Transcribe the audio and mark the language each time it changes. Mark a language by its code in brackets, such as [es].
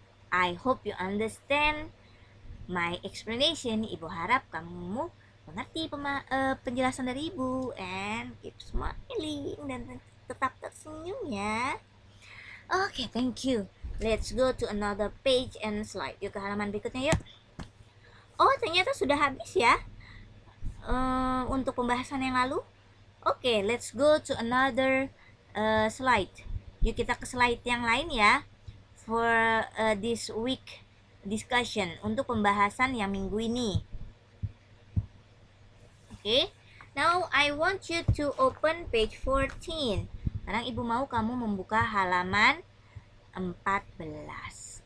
[en] I hope you understand my explanation. [id] Ibu harap kamu mengerti penjelasan dari ibu, [en] and keep smiling [id] dan tetap tersenyum ya. [en] Oke, thank you. Let's go to another page and slide. [id] Yuk ke halaman berikutnya yuk. Oh, ternyata sudah habis ya untuk pembahasan yang lalu. [en] Oke, let's go to another slide. [id] Yuk kita ke slide yang lain ya. [en] For this week discussion, [id] untuk pembahasan yang minggu ini. [en] Okay, now I want you to open page 14. [id] Sekarang ibu mau kamu membuka halaman 14.